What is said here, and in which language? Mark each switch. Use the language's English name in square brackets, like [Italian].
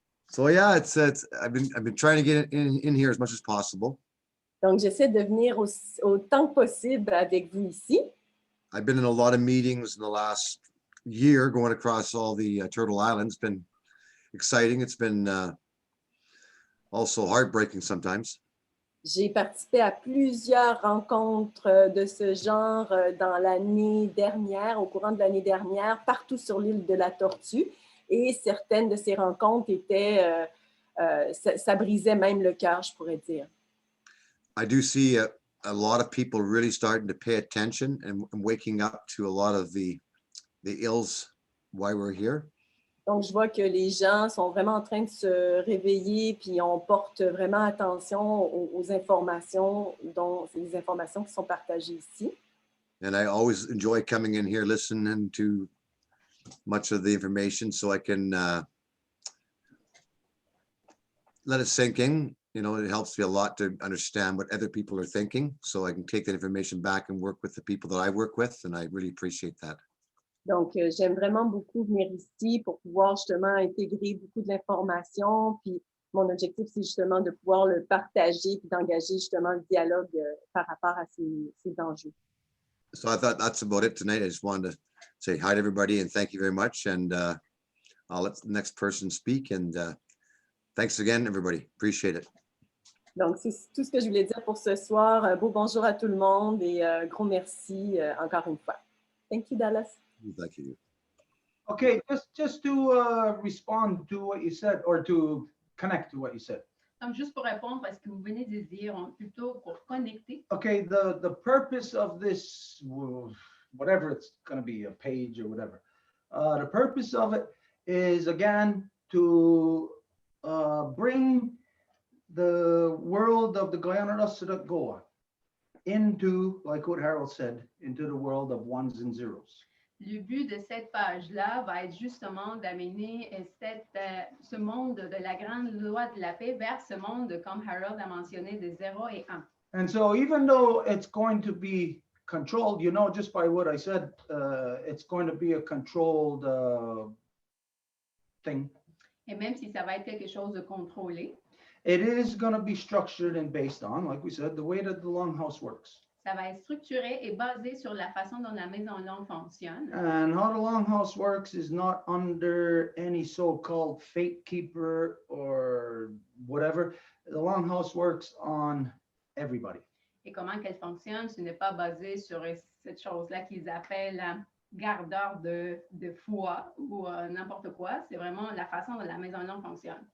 [English] So yeah, it's I've been trying to get in here as much as possible. [French] Donc, j'essaie de venir autant que possible avec vous ici. [English] I've been in a lot of meetings in the last year going across all the Turtle Islands. It's been exciting. It's been also heartbreaking sometimes. [French] J'ai participé à plusieurs rencontres de ce genre dans l'année dernière, au courant de l'année dernière, partout sur l'île de la Tortue. Et certaines de ces rencontres étaient, ça brisait même le cœur, je pourrais dire. [English] I do see a lot of people really starting to pay attention and waking up to a lot of the ills why we're here. [French] Donc, je vois que les gens sont vraiment en train de se réveiller, puis on porte vraiment attention aux informations, dont les informations qui sont partagées ici. [English] And I always enjoy coming in here, listening to much of the information so I can let it sink in. You know, it helps me a lot to understand what other people are thinking, so I can take that information back and work with the people that I work with, and I really appreciate that. [French] Donc, j'aime vraiment beaucoup venir ici pour pouvoir justement intégrer beaucoup de l'information. Puis, mon objectif, c'est justement de pouvoir le partager puis d'engager justement le dialogue par rapport à ces enjeux. [English] So I thought that's about it tonight. I just wanted to say hi to everybody and thank you very much. And I'll let the next person speak. And thanks again, everybody. Appreciate it. [French] Donc, c'est tout ce que je voulais dire pour ce soir. Un beau bonjour à tout le monde et gros merci encore une fois. [English] Thank you, Dallas. Thank you. Okay, just to respond to what you said, or to connect to what you said. [French] Donc, juste pour répondre à ce que vous venez de dire, plutôt pour connecter. [English] Okay, the purpose of this, whatever it's going to be, a page or whatever, the purpose of it is, again, to bring the world of the Guyana Goa into, like what Harold said, into the world of ones and zeros. [French] Le but de cette page-là va être justement d'amener ce monde de la grande loi de la paix vers ce monde, comme Harold a mentionné, de 0 et 1. [English] And so even though it's going to be controlled, you know, just by what I said, it's going to be a controlled thing. [French] Et même si ça va être quelque chose de contrôlé, [English] It is going to be structured and based on, like we said, the way that the Longhouse works. [French] ça va être structuré et basé sur la façon dont la maison longue fonctionne. [English] And how the Longhouse works is not under any so-called fate keeper or whatever. The Longhouse works on everybody. [French] Et comment qu'elle fonctionne, ce n'est pas basé sur cette chose-là qu'ils appellent gardeur de foi ou n'importe quoi. C'est vraiment la façon dont la maison longue fonctionne.